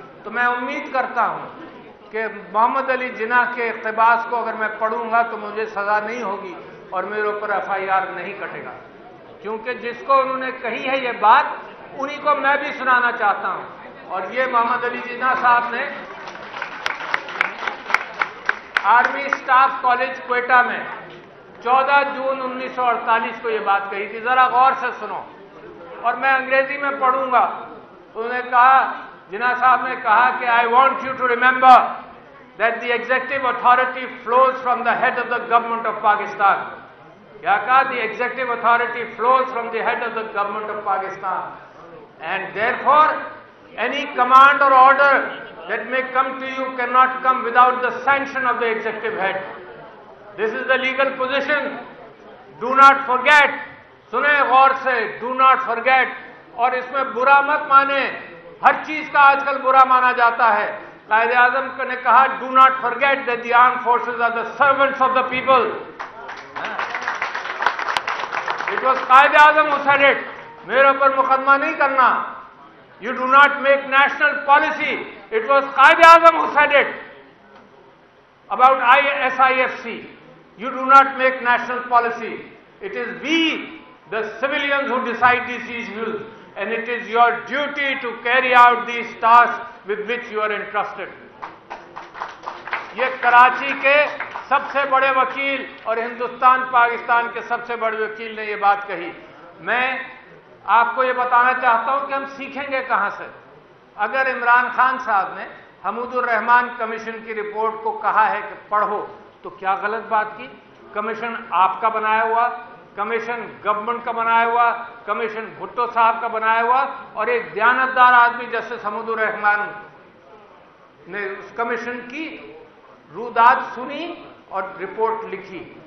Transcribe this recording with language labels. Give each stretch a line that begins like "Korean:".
Urdu: تو میں امید کرتا ہوں کہ محمد علی جناح کے اقتباس کو اگر میں پڑھوں گا تو مجھے سزا نہیں ہوگی اور میرے اوپر FIR نہیں کٹے گا, کیونکہ جس کو انہوں نے کہی ہے یہ بات انہی کو میں بھی سنانا چاہتا ہوں. اور یہ محمد علی جناح صاحب نے آرمی اسٹاف کالج کوئٹہ میں 14 جون 1948 کو یہ بات کہی تھی. ذرا غور سے سنو, اور میں انگریزی میں پڑھوں گا. انہوں نے کہا, جناح صاحب نے کہا کہ
English: I want you to remember that the executive authority flows from the head of the government of Pakistan.
Urdu: کیا کہا؟
English: The executive authority flows from the head of the government of Pakistan, and therefore any command or order that may come to you cannot come without the sanction of the executive head. This is the legal position. Do not forget.
Urdu: سنیں غور سے,
English: do not forget.
Urdu: اور اس میں برا مت مانے, ہر چیز کا آج کل برا مانا جاتا ہے. قائد اعظم نے کہا
English: do not forget that the armed forces are the servants of the people. It was Quaid Azam who said it.
Urdu: میرے اوپر مقدمہ نہیں کرنا.
English: You do not make national policy. It was Quaid Azam who said it about SIFC. You do not make national policy. It is we, the civilians, who decide these issues, and it is your duty to carry out these tasks with which you are entrusted.
Urdu: یہ کراچی کے سب سے بڑے وکیل اور ہندوستان پاکستان کے سب سے بڑے وکیل نے یہ بات کہی. میں آپ کو یہ بتانا چاہتا ہوں کہ ہم سیکھیں گے کہاں سے. اگر عمران خان صاحب نے حمود الرحمان کمیشن کی رپورٹ کو کہا ہے کہ پڑھو, تو کیا غلط بات کی؟ کمیشن آپ کا بنایا ہوا, کمیشن گورنمنٹ کا بنایا ہوا, کمیشن بھٹو صاحب کا بنایا ہوا, اور ایک دیانتدار آدمی جیسے حمود الرحمان نے اس کمیشن کی روداد سنی اور رپورٹ لکھی.